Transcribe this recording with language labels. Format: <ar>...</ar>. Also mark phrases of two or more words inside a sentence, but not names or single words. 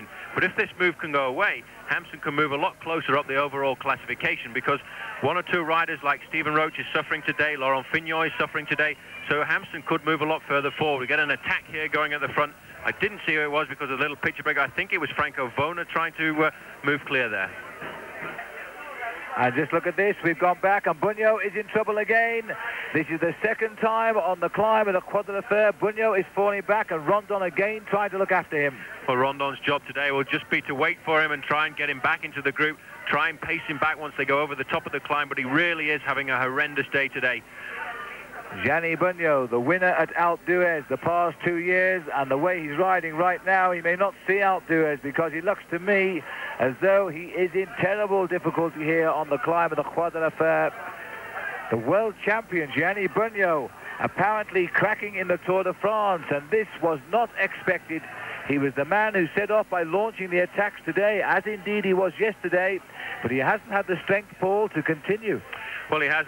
<en>But if this move can go away, Hampsten can move a lot closer up the overall classification, because 1 or 2 riders like Stephen Roche is suffering today, Laurent Fignon is suffering today, so Hampsten could move a lot further forward. We get an attack here going at the front. I didn't see who it was because of the little picture break. I think it was Franco Vona trying to move clear there. And just look at this, we've gone back, and Bugno is in trouble again. This is the second time on the climb of the Croix de la Fer. Bugno is falling back, and Rondon again trying to look after him. Well, Rondon's job today will just be to wait for him and try and get him back into the group, try and pace him back once they go over the top of the climb, but he really is having a horrendous day today. Gianni Bugno, the winner at Alpe d'Huez the past 2 years, and the way he's riding right now, he may not see Alpe d'Huez, because he looks to me as though he is in terrible difficulty here on the climb of the Croix de la Fer. The world champion, Gianni Bugno, apparently cracking in the Tour de France, and this was not expected. He was the man who set off by launching the attacks today, as indeed he was yesterday, but he hasn't had the strength, Paul, to continue. Well, he hasn't.</en>